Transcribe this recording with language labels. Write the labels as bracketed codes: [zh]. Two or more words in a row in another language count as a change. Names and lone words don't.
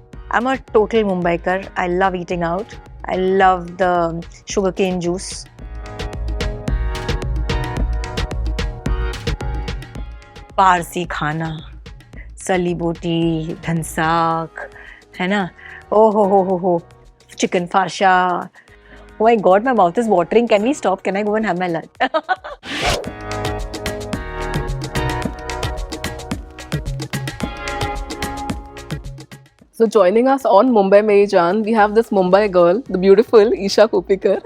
[en] I'm a total Mumbaikar. I love eating out. I love the sugarcane juice. [hi] पारसी खाना, सली बोटी, धनसाक, है ना? [en] Oh ho, chicken farsha. Oh my God, my mouth is watering. Can we stop? Can I go and have my lunch? So joining us on Mumbai Meri Jaan, we have this Mumbai girl, the beautiful Isha Kopikar.